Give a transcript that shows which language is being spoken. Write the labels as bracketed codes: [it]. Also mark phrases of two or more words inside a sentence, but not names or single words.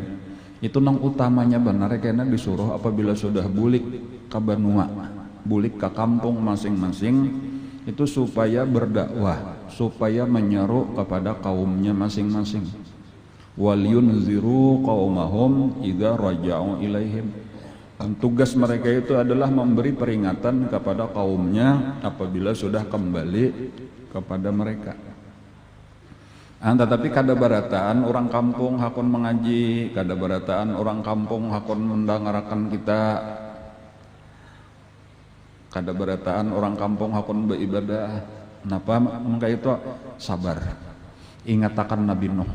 [bjn] Itu nang utamanya benar kena disuruh apabila sudah bulik ke Banua, bulik ke kampung masing-masing, itu supaya berdakwah, supaya menyeru kepada kaumnya masing-masing. [ar] Wal yunziru qaumahum idza raja'u ilaihim. [id] Dan tugas mereka itu adalah memberi peringatan kepada kaumnya apabila sudah kembali kepada mereka. [bjn] Tetapi kada barataan orang kampung hakun mengaji, kada barataan orang kampung hakun mendengarkan kita, kada barataan orang kampung hakun beribadah. Napa maka itu sabar. Ingat akan Nabi Nuh.